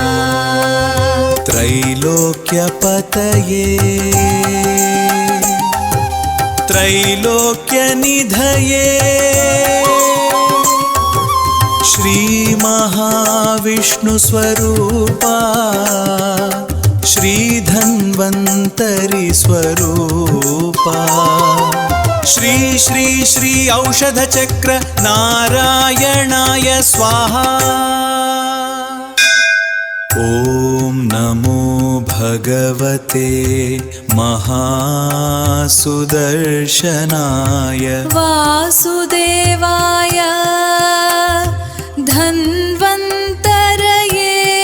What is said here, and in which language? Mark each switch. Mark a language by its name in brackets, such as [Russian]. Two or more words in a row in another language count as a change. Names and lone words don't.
[Sanskrit] త్రైలోక్యపతయే త్రైలోక్యనిధయే శ్రీ మహావిష్ణుస్వరూపా శ్రీ ధన్వంతరి స్వరూపా శ్రీ శ్రీ శ్రీ ఔషధచక్ర నారాయణాయ స్వాహా. ఓం నమో भगवते महासुदर्शनाय वासुदेवाय धन्वन्तरये